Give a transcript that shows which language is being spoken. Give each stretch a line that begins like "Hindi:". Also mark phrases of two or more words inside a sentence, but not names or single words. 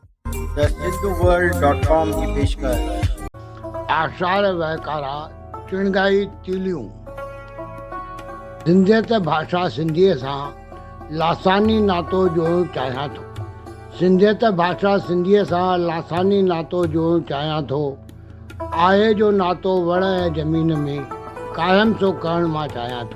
Hindi: द सिंधुवर्ल्ड.com की पेशकश।
Sindhi: आषाढ़ वहकारा चिणगाई तीलियूं। सिंधियत भाषा सिंधीअ सां लासानी नातो जोड़णु चाहियां थो। सिंधियत भाषा सिंधीअ सां लासानी नातो जोड़णु चाहियां थो। आहे जो नातो वण ऐं ज़मीन में क़ाइम सो करणु मां चाहियां थो।